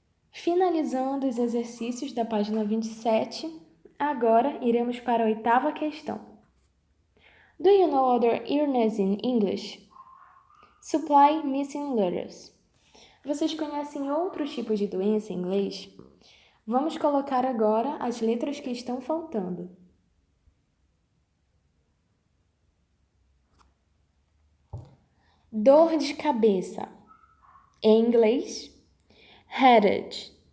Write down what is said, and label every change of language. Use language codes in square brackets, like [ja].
[pt] Finalizando os exercícios da página 27, agora iremos para a oitava questão. [en] Do you know other illness in English? Supply missing letters. [pt] Vocês conhecem outros tipos de doença em inglês? Vamos colocar agora as letras que estão faltando. Dor de cabeça. Em inglês, headache.